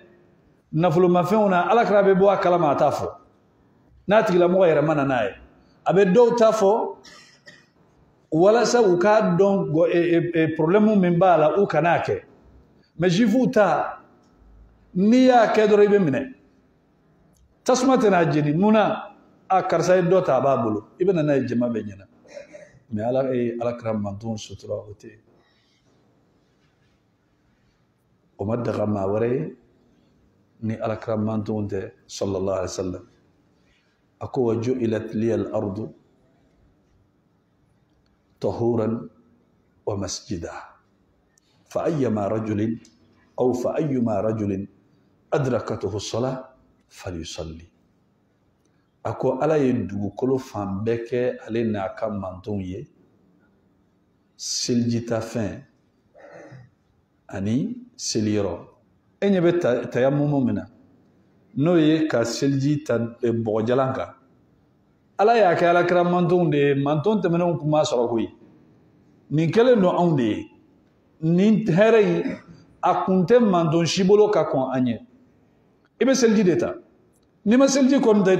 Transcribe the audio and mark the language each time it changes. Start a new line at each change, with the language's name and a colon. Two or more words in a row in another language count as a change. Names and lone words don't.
Bambara: nafolomafɛnw na ala kɛra bɛ bɔ a kalama a t'a fɔ n'a tigilamɔgɔ yɛrɛ ma na n'a ye a bɛ dɔw ta fɔ walasa u k'a dɔn problème min b'a la u kan'a kɛ mais juifs ta n'i y'a kɛ dɔrɔn i bɛ minɛ tasuma tɛ n'a jeni munna a karisa ye dɔ ta a b'a bolo i bɛ na n'a ye jama bɛ ɲɛna mais ala ye alakira mantonw sutura o tɛ yen o ma daga maa wɛrɛ ye ni alakira mantonw tɛ
Arabic: صلى الله عليه وسلم
Bambara: a ko
Arabic: وجعلت لي الأرض طهورا ومسجدا فأيما رجل أو فأيما رجل أدركته الصلاة فليصل
Bambara: a ko ala ye dugukolo fan bɛɛ kɛ ale n'a ka mantonw ye seljita fɛn ani seliyɔrɔ e ɲɛ bɛ tayamumu min na n'o ye ka seliji ta bɔgɔjalan kan ala y'a kɛ alakira mantonw de ye manton tɛmɛnenw tun b'a sɔrɔ koyi nin kɛlen don anw de ye nin hɛrɛ in a kun tɛ manton si bolo ka kɔn an ɲɛ i bɛ seliji de ta n'i ma seliji kɔni ta i tɛ